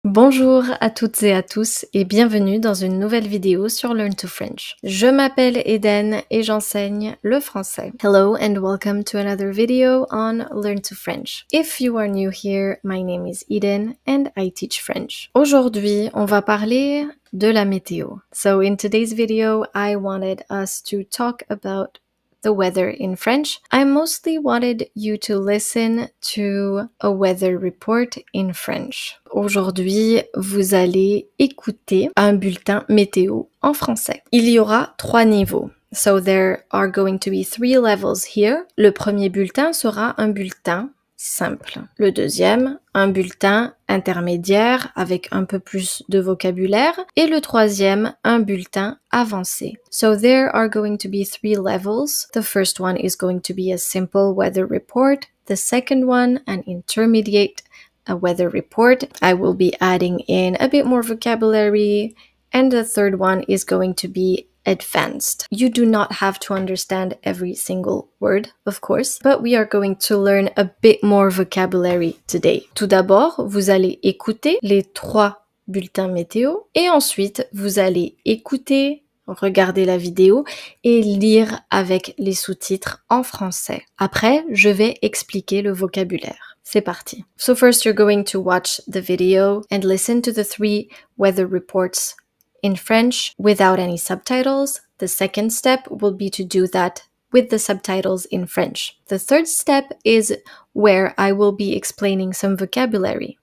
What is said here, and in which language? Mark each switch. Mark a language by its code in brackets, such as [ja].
[fr] Bonjour à toutes et à tous et bienvenue dans une nouvelle vidéo sur Learn to French. Je m'appelle Eden et j'enseigne le français. [en] Hello and welcome to another video on Learn to French. If you are new here, my name is Eden and I teach French. [fr] Aujourd'hui, on va parler de la météo. [en] So in today's video, I wanted us to talk about the weather in French. I mostly wanted you to listen to a weather report in French. [fr] Aujourd'hui, vous allez écouter un bulletin météo en français. Il y aura 3 niveaux. [en] So there are going to be 3 levels here. [fr] Le premier bulletin sera un bulletin simple. Le deuxième, un bulletin intermédiaire avec un peu plus de vocabulaire. Et le troisième, un bulletin avancé. [en] So there are going to be 3 levels. The first one is going to be a simple weather report. The second one, an intermediate weather report. I will be adding in a bit more vocabulary. And the third one is going to be advanced. You do not have to understand every single word, of course, but we are going to learn a bit more vocabulary today. [fr] Tout d'abord, vous allez écouter les 3 bulletins météo et ensuite, vous allez écouter, regarder la vidéo et lire avec les sous-titres en français. Après, je vais expliquer le vocabulaire. C'est parti. [en] So first, you're going to watch the video and listen to the 3 weather reports in French without any subtitles. The second step will be to do that with the subtitles in French. The third step is where I will be explaining some vocabulary.